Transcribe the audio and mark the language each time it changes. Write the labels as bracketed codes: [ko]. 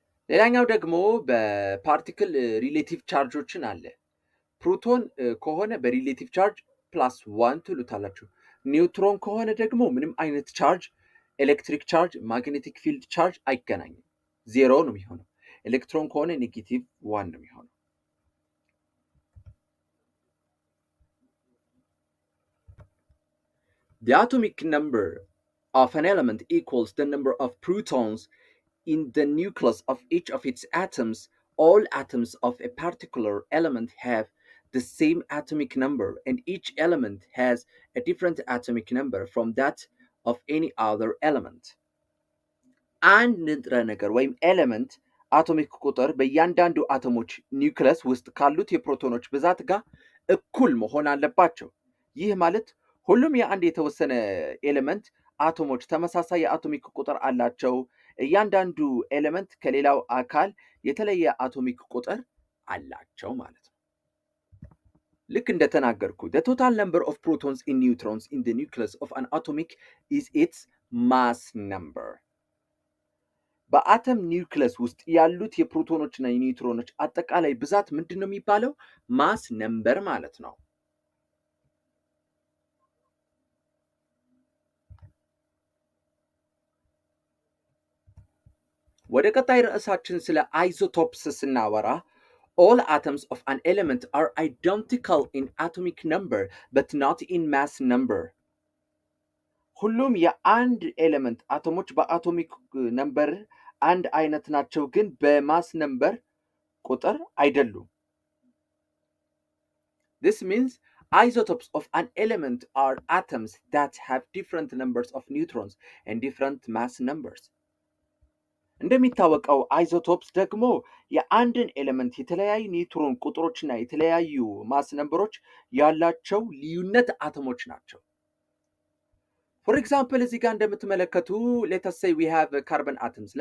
[am] ሌላኛው ደግሞ በፓርቲክል ሪሌቲቭ ቻርጆችን አለ። ፕሮቶን ከሆነ በሪሌቲቭ ቻርጅ +1 ትሉታላችሁ። ኒውትሮን ከሆነ ደግሞ ምንም አይነት ቻርጅ ኤሌክትሪክ ቻርጅ፣ ማግኔቲክ ፊልድ ቻርጅ አይገናኝም። 0 ነው የሚሆነው። ኤሌክትሮን ከሆነ -1 ነው የሚሆነው። [en] The atomic number of an element equals the number of protons in the nucleus of each of its atoms. All atoms of a particular element have the same atomic number, and each element has a different atomic number from that of any other element. [am] አንድ ንጥረ ነገር ወይም ኤሌመንት አቶሚክ ቁጥር በእያንዳንዱ አቶሞች ኒውክለስ ውስጥ ካሉት የፕሮቶኖች ብዛት ጋር እኩል መሆን አለባቸው። ይህ ማለት ሁሉም የአንድ የተወሰነ ኤሌመንት አቶሞች ተመሳሳይ የአቶሚክ ቁጥር አላቸው። እያንዳንዱ ኤሌመንት ከሌላው አካል የተለየ አቶሚክ ቁጥር አላቸው ማለት ነው። ልክ እንደተናገርኩ [en] the total number of protons and neutrons in the nucleus of an atomic is its mass number. [am] በአተም ኒውክለስ ውስጥ ያሉት የፕሮቶኖችና የኒውትሮኖች አጠቃላይ ብዛት ምንድን ነው የሚባለው? ማስ ነምበር ማለት ነው። ወደ ቀጣይ ርዕሳችን ስለ አይሶቶፕስ ስናወራ [en] all atoms of an element are identical in atomic number but not in mass number. [am] ሁሉም የአንድ ኤሌመንት አቶሞች በአቶሚክ ነምበር አንድ አይነት ናቸው፣ ግን በማስ ነምበር ቁጥር አይደሉም። [en] This means isotopes of an element are atoms that have different numbers of neutrons and different mass numbers. [am] እንደሚታወቀው አይሶቶፕስ ደግሞ የአንድን ኤሌመንት የተለያዩ ኒውትሮን ቁጥሮችና የተለያዩ ማስ ነምበሮች ያላቸው ልዩነት አቶሞች ናቸው። [en] For example, [am] እዚህ ጋር እንደምትመለከቱ [en] let us say we have carbon atoms.